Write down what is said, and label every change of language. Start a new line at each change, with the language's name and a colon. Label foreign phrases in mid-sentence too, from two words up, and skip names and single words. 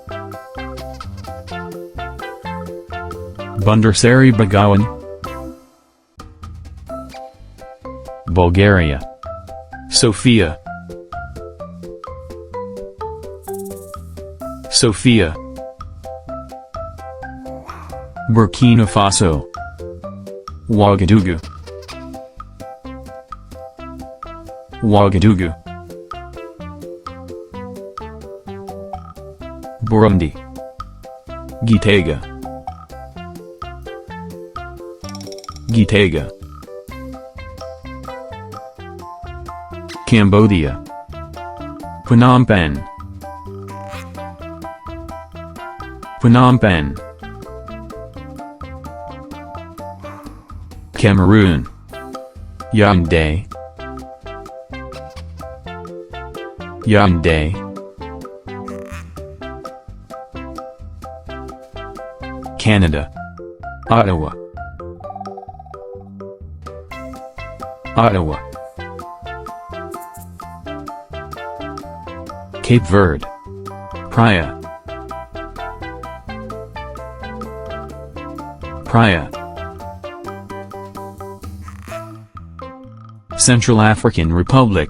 English: Bundarsari Begawan. Bulgaria. Sofia. Sofia. Burkina Faso. Ouagadougou. Ouagadougou. Burundi. Gitega. Gitega. Cambodia. Phnom Penh. Phnom Penh. Cameroon. Yaoundé. Yaoundé. Canada. Ottawa. Ottawa. Cape Verde. Praia. Praia. Central African Republic.